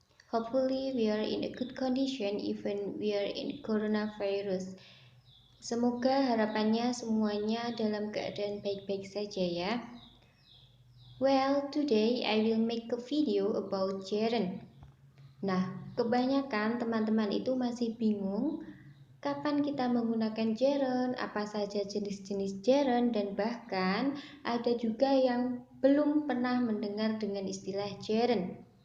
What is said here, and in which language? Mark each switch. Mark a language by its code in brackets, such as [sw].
[en] Hopefully we are in a good condition even we are in coronavirus. [id] Semoga harapannya semuanya dalam keadaan baik-baik saja ya. [en] Well, today I will make a video about gerund. [id] Nah, kebanyakan teman-teman itu masih bingung kapan kita menggunakan gerund, apa saja jenis-jenis gerund, dan bahkan ada juga yang belum pernah mendengar dengan istilah gerund.